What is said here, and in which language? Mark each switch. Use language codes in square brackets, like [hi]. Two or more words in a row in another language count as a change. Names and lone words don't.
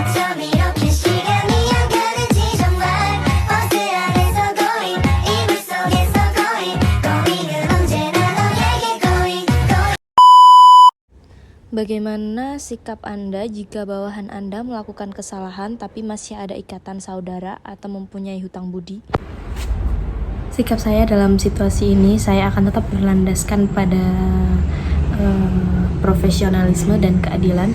[ko] 밤 이렇게 시간이 안 가는지 정말 버스 안에서 going 이불 속에서 going은 언제나 너에게 going. [id] Bagaimana sikap Anda jika bawahan Anda melakukan kesalahan tapi masih ada ikatan saudara atau mempunyai hutang budi? Sikap saya dalam situasi ini, saya akan tetap berlandaskan pada profesionalisme dan keadilan.